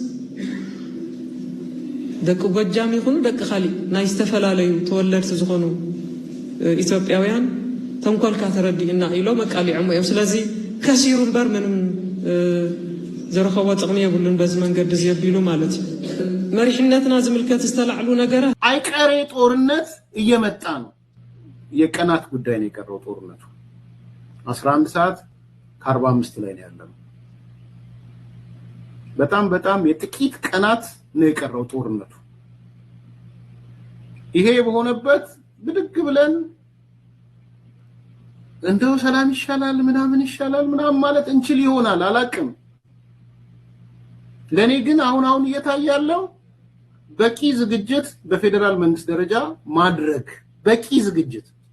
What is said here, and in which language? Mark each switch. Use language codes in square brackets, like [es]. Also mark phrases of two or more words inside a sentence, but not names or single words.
[ti] ደቂ ጎጃም ይኹኑ ደቂ ካሊእ ናይ ዝተፈላለዩ ተወለድቲ ዝኾኑ ኢትዮጵያውያን ተንኮልካ ተረዲእና ኢሎም ኣቃሊዖም እዮም ስለዚ ከሲሩ እምበር ምንም ዘረኸቦ ጥቕሚ የብሉን በዚ መንገዲ ዝየቢሉ ማለት እዩ መሪሕነትና ዝምልከት ዝተላዕሉ ነገራት [am] አይቀሬ ጦርነት እየመጣ ነው የቀናት ጉዳይ ነው የቀረው ጦርነቱ 11 ሰዓት ከ45 ላይ ነው ያለው በጣም የጥቂት ቀናት ነው የቀረው ጦርነቱ ይሄ በሆነበት ብድግ ብለን እንደው ሰላም ይሻላል ምናምን ማለት እንችል ይሆናል አላቅም ለኔ ግን አሁን እየታያለው በቂ ዝግጅት በፌደራል መንግስት ደረጃ ማድረግ በቂ ዝግጅት